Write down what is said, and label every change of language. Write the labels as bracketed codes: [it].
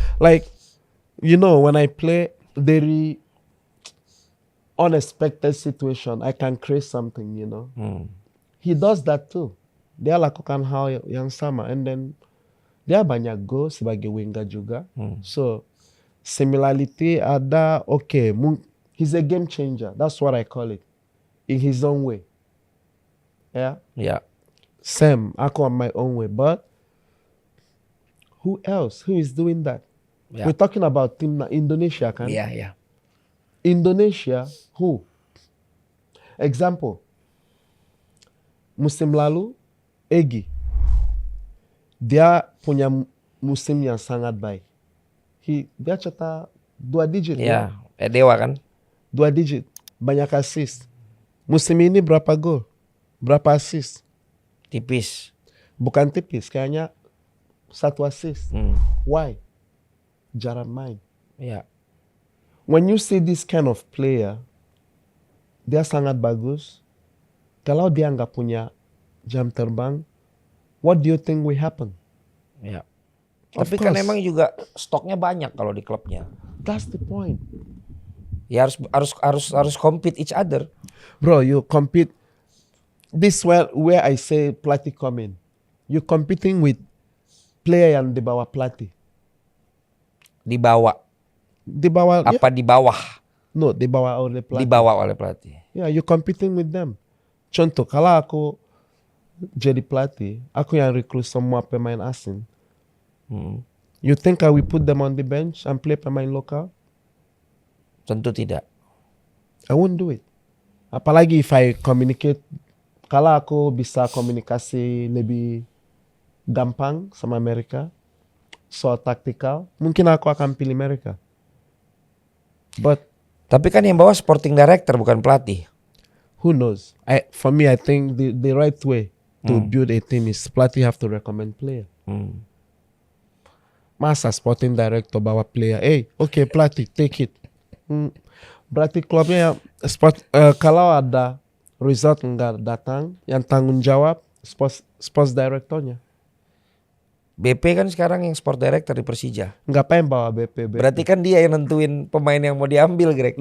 [en] Like, you know, when I play very unexpected situation, I can create something, you know. He does that too. [id] Dia lakukan hal yang sama, [en] and then [id] dia banyak go sebagai winger juga. [en] So similarity ada. Okay, he's a game changer. That's what I call it, in his own way. Yeah. [id] Ya. [en] Same, aku on my own way. But who else? Who is doing that? [id] Ya. [en] We're talking about tim Indonesia, kan? [id] Iya, ya. [en] Indonesia, who? Example, [id] musim lalu, [en] Egy. [id] Dia punya musim yang sangat baik. Dia cetak 2 digit. Ya, Dewa kan? 2 digit. Banyak assist. Musim ini berapa gol? Berapa assist? Tipis. Bukan tipis, kayaknya 1 assist. Why? Jarang main. Ya. [en] When you see this kind of player, [id] dia sangat bagus. Kalau dia nggak punya jam terbang, [en] what do you think will happen? [id] Ya. [en] Of [id] Tapi kan [en] course. [id] emang juga stoknya banyak kalau di klubnya. [en] That's the point. [id] Ya harus [en] compete each other. Bro, you compete. This where I say pelatih come in. You competing with player [id] yang di bawah pelatih. Dibawa Di bawah, apa di bawah? no, di bawah oleh pelatih. Dibawa oleh pelatih. [en] Yeah, you competing with them. [id] Contoh, kalau aku jadi pelatih, aku yang rekrut semua pemain asing. [en] You think I will put them on the bench and play [id] pemain lokal? Tentu tidak. [en] I won't do it. [id] Apalagi [en] if I communicate, [id] kalau aku bisa komunikasi lebih gampang sama mereka, [en] so tactical, [id] mungkin aku akan pilih mereka. But Tapi kan yang bawa sporting director bukan pelatih. [en] who knows? For me, I think the right way to build a team is pelatih have to recommend player. [id] Masa sporting director bawa player, okay pelatih [en] take it. [id] Berarti klubnya kalau ada result nggak datang, yang tanggung jawab sports directornya. BP kan sekarang yang sport director di Persija. Ngapain bawa BP? Berarti kan dia yang nentuin pemain yang mau diambil, Greg.